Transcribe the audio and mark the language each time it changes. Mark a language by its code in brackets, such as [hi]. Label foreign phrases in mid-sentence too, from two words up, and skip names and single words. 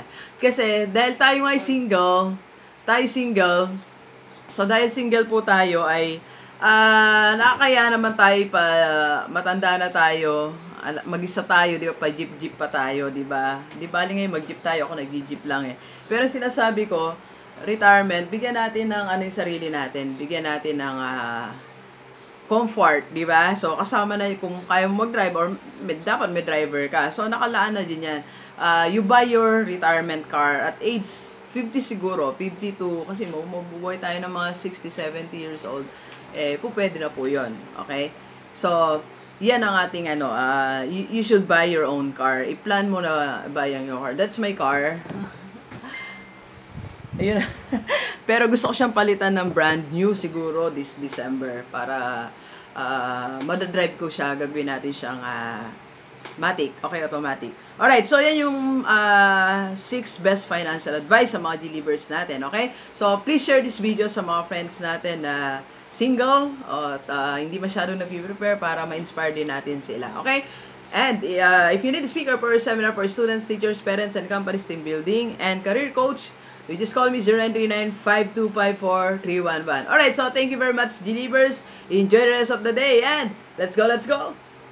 [tl] Kasi, dahil tayo ay single, so dahil single po tayo ay, nakakaya naman tayo pa, matanda na tayo, mag-isa tayo, di ba, pa jeep pa tayo, di ba? Di ba, ngayon mag-jeep tayo, ako nag-jeep lang eh. Pero sinasabi ko, retirement, bigyan natin ng ano yung sarili natin, bigyan natin ng, comfort, di ba? So, kasama na kung kaya mo mag-drive or dapat may driver ka. So, nakalaan na din yan. [en] You buy your retirement car at age 50 siguro, 52, [tl] kasi mabubuhay tayo ng mga [en] 60, 70 years old. [tl] Pwede na po yun. Okay? So, yan ang ating [en] you should buy your own car. [tl] I-plan mo na [en] buy your car. That's my car. [tl] Ayun. Pero gusto ko siyang palitan ng [en] brand new [tl] siguro [en] this December [tl] para madadrive ko siya. Gagawin natin siyang matic. [en] Okay, automatic. [tl] Alright, so yan yung 6 [en] best financial advice [tl] sa mga G-Livers natin. Okay? So, [en] please share this video [tl] sa mga friends natin na single at hindi masyadong nag-prepare para ma-inspire din natin sila. Okay? [en] And if you need a speaker for a seminar for students, teachers, parents, and companies, team building, and career coach, you just call me 0939-5254-311. Alright, so thank you very much, G-Livers. Enjoy the rest of the day, and let's go, let's go!